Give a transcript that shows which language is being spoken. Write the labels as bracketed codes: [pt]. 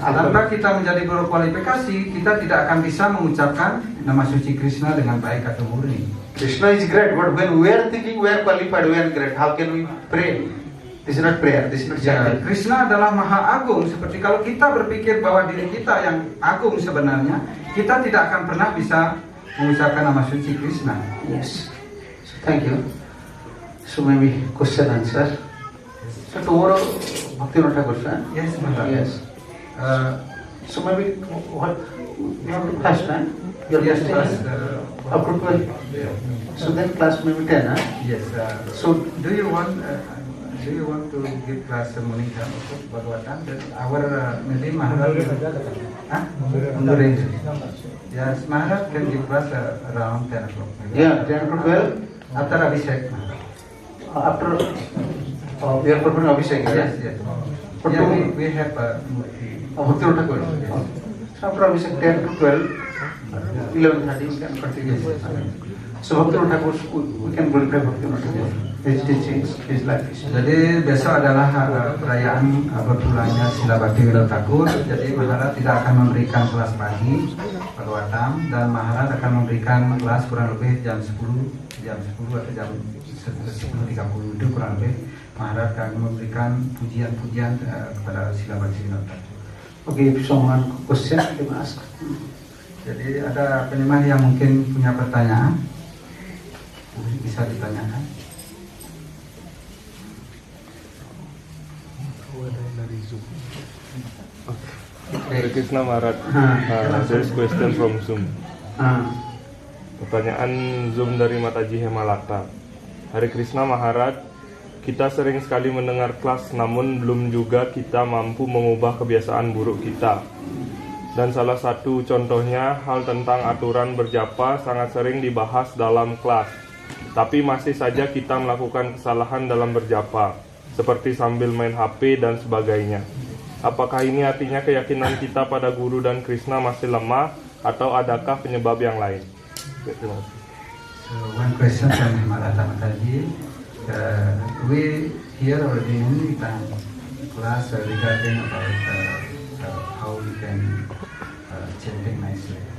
[id] Tanpa kita menjadi berkualifikasi, kita tidak akan bisa mengucapkan nama suci Krishna dengan baik atau murni. [en] Krishna is great, but when we are thinking we are qualified, we are great, how can we pray? This is not prayer, this is not Ya, chanting. [id] Krishna adalah maha agung. Seperti kalau kita berpikir bahwa diri kita yang agung sebenarnya, kita tidak akan pernah bisa mengucapkan nama suci Krishna. [en] Yes. So thank you. So maybe question answer. So tomorrow, Bhaktivinoda Thakur, sir? Yes, Maharaj. Yes. So maybe what you have to class, right? Your Yes, class class, up to 12. So then class maybe 10, huh? Yes. So Do you want to give class morning time also Bhagavatam? That our maybe Maharaj. Huh? Undur range. Yes, Maharaj can give class around 10 o'clock. maybe. yeah, 10 to 12. After Abhishek. After we are performing Abhishek, Yes, yes. yes. But Yeah, to- we have Murti. Bhaktivinoda Thakur. So after Abhishek 10 to 12, 11:30 we can continue. So Bhaktivinoda Thakur, we can glorify Bhaktivinoda Thakur. His teachings, his life is. [id] Jadi besok adalah perayaan berpulangnya Srila Bhaktivinoda Thakur. Jadi Maharaj tidak akan memberikan kelas pagi Bhagavatam dan Maharaj akan memberikan kelas kurang lebih jam 10 atau jam 10.30 itu kurang lebih. Maharaj akan memberikan pujian-pujian kepada Srila Bhaktivinoda Thakur. [en] Okay, if someone question, you can ask. [id] Jadi ada penyembah yang mungkin punya pertanyaan, bisa ditanyakan. [en] Hare Krishna Maharaj, there's question from Zoom. [id] Pertanyaan Zoom dari Mataji Hemalata. Hare Krishna Maharaj, kita sering sekali mendengar kelas namun belum juga kita mampu mengubah kebiasaan buruk kita. Dan salah satu contohnya hal tentang aturan berjapa sangat sering dibahas dalam kelas. Tapi masih saja kita melakukan kesalahan dalam berjapa, seperti sambil main HP dan sebagainya. Apakah ini artinya keyakinan kita pada Guru dan Krishna masih lemah atau adakah penyebab yang lain? Terima kasih. [en] So one question from Hemalata Mataji. We hear already many times class regarding about how we can chanting nicely.